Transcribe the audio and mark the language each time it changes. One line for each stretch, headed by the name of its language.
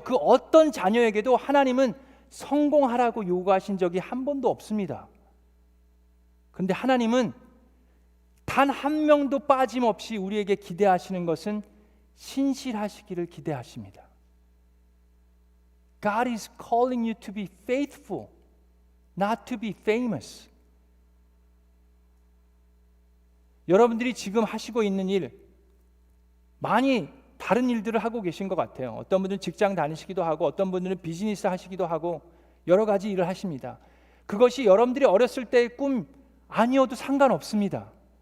Korean: 그 어떤 자녀에게도 하나님은 성공하라고 요구하신 적이 한 번도 없습니다. 그런데 하나님은 단 한 명도 빠짐없이 우리에게 기대하시는 것은 신실하시기를 기대하십니다.
English: God is calling you to be faithful, not to be famous.
Korean: 여러분들이 지금 하시고 있는 일, 많이 다른 일들을 하고 계신 것 같아요. 어떤 분들은 직장 다니시기도 하고 어떤 분들은 비즈니스 하시기도 하고 여러 가지 일을 하십니다. 그것이 여러분들이 어렸을 때의 꿈 아니어도 상관없습니다.